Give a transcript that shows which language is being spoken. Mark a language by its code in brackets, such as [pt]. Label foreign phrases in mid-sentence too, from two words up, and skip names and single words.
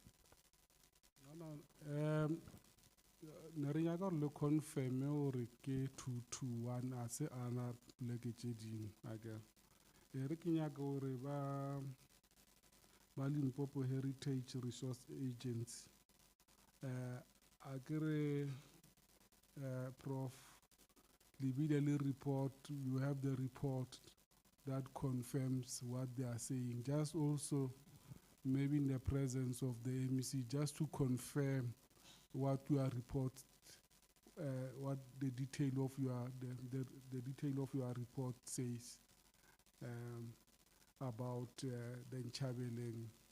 [nso] ne re nyaka gore le confirme gore ke 221 a se ana pleke tše dingwe akere re ke nyaka gore ba Limpopo Heritage Resource Agency a kere Prof lebile le [en] report you have the report that confirms what they are saying just also maybe in the presence of the MEC just to confirm what your report what the detail of your the detail of your report says about the Nchabeleng.